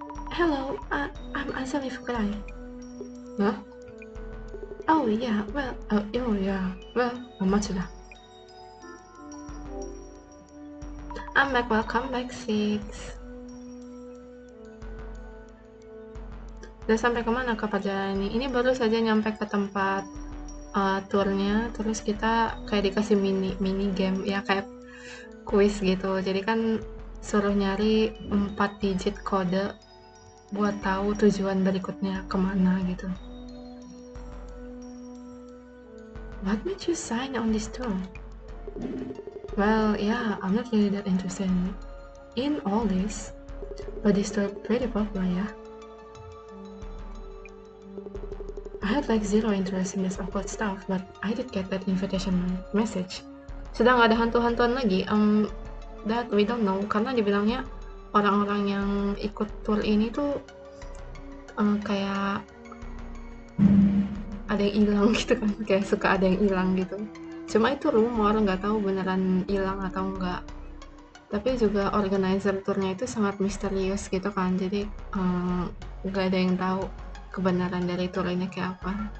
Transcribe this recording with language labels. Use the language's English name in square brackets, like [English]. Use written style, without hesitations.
[English] Hello, I'm Azali Fukurai. Huh? Oh yeah, well, Mamatsuda. I'm back, welcome back, Six. [Indonesian] Udah sampai kemana ke perjalanan ini? Ini baru saja nyampe ke tempat turnya, terus kita kayak dikasih mini game, ya kayak kuis gitu. Jadi kan suruh nyari 4 digit kode buat tahu tujuan berikutnya kemana gitu. [English] What made you sign on this tour? Well, yeah, I'm not really that interested in all this, but this tour pretty popular, yeah. I had like zero interest in this occult stuff, but I did get that invitation message. [Indonesian] Sedang ada hantu-hantuan lagi, [English] that we don't know, [Indonesian] karena dibilangnya orang-orang yang ikut tour ini tuh kayak ada yang hilang gitu kan, kayak suka ada yang hilang gitu. Cuma itu rumor, nggak tahu beneran hilang atau enggak. Tapi juga organizer turnya itu sangat misterius gitu kan, jadi nggak ada yang tahu kebenaran dari tour ini kayak apa.